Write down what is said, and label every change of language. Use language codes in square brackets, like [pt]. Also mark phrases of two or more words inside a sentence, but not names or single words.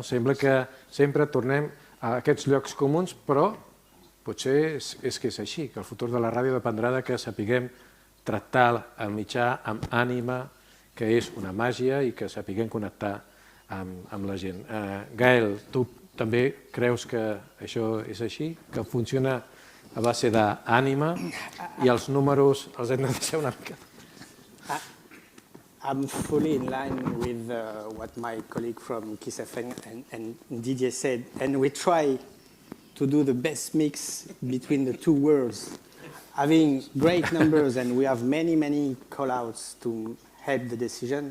[ca] Sembla que sempre tornem a aquests llocs comuns, però potser és que és així, que el futur de la ràdio dependrà de que sapiguem tractar el mitjà amb ànima, que és una màgia, i que sapiguem connectar amb la gent. Gael, tu també creus que això és així, que funciona a base d'ànima i els números els hem de deixar una mica? [en] I'm fully in line with what my colleague from Kiss FM and Didier said, and we try to do the best mix between the two words, having great numbers, and we have many, many call-outs to help the decision.